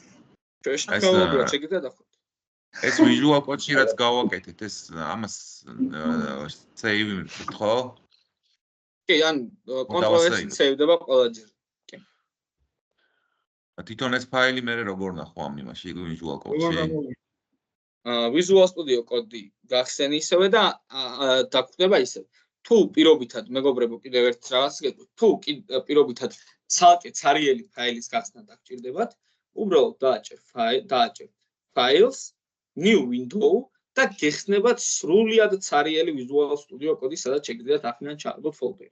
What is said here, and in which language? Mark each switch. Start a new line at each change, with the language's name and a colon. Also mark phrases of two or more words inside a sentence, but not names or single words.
Georgian: ჩვეულებრივად შეგიძლიათ დავხუროთ. ეს visual code-ში რაც გავაკეთეთ, ეს ამას save ხო? კი, ან კონტროლ-S save-დება ყველაჯერ. კი. თვითონ ეს ფაილი მე როგორ ნახო ამ იმაში visual code-ში? Visual Studio Code-ი გახსენ ისევე და დაგვხდება ისე. თუ პირობითად მეგობრებო კიდევ ერთ რაღაც გეტყვით, თუ პირობითად ცალკე ცარიელი ფაილის გახსნა დაგჭირდებათ, უბრალოდ დააჭერ Files, New Window და გეხსნებათ სრულად ცარიელი Visual Studio Code-ი, სადაც შეგიძლიათ ახლა ჩააგდოთ ფოლდერი.